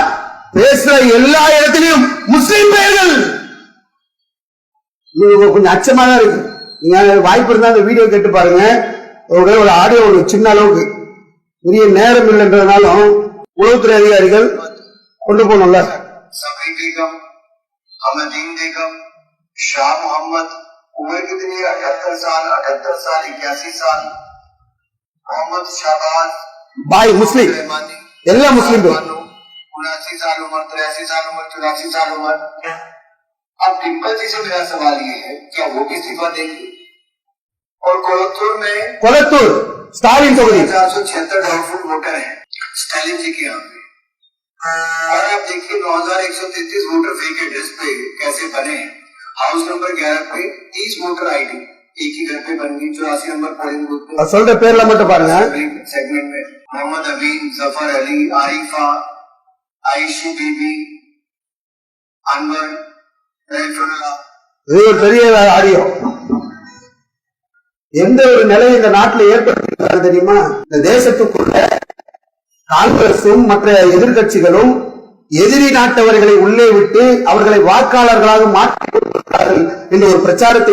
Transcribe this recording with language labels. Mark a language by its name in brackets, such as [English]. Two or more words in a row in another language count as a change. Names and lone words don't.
[Tamil] பேசுற எல்லா இடத்திலும் முஸ்லிம் பெயர்கள். கொஞ்சம் அச்சமா தான் இருக்கு. நீங்க வாய்ப்பு இருந்தா அந்த வீடியோ கேட்டு பாருங்க. ஒரு ஆடியோ ஒரு சின்ன அளவுக்கு, பெரிய நேரம் இல்லைன்றதுனாலும் உளவுத்துறை அதிகாரிகள் கொண்டு போகணும்ல. [Hindi] सभी बेगम, अहमदीन बेगम, शाह मोहम्मद, उम्र कितनी है? 78 साल, 81 साल, मोहम्मद शाहबाज, [Tamil] பாய் முஸ்லிம், எல்லா முஸ்லிம் [Hindi] 79 साल उम्र, 83 साल उम्र, 84 साल उम्र। अब डिम्पल जी से मेरा सवाल ये है, क्या वो भी इस्तीफा देंगे? और कोलत्तूर स्टालिन தொகுதி 476 [English] doubtful voter [Hindi] है स्टालिन जी के यहाँ पे। और आप देखिए 9133 वोटर [English] fake address [Hindi] पे कैसे बने। [English] house number [Hindi] 11 पे 30 [English] voter ID [Hindi] एक ही घर पे बन गई। [English] 84 number polling booth पे [Tamil] சொல்ற பேர்ல மட்டும் பாருங்க. [Hindi] सेगमेंट में मोहम्मद अमीन, जफर अली, आरिफा, आयशी बीबी, अनवर, रैफुल्लाह। [Tamil] இது ஒரு பெரிய ஆடியோ. எந்த ஒரு நிலை இந்த நாட்டில் ஏற்படுத்திருக்காங்க தெரியுமா? இந்த தேசத்துக்குள்ள காங்கிரசும் மற்ற எதிர்கட்சிகளும் எதிரி நாட்டவர்களை உள்ளே விட்டு அவர்களை வாக்காளர்களாக மாற்றிக்கொண்டிருக்கிறார்கள் என்ற ஒரு பிரச்சாரத்தை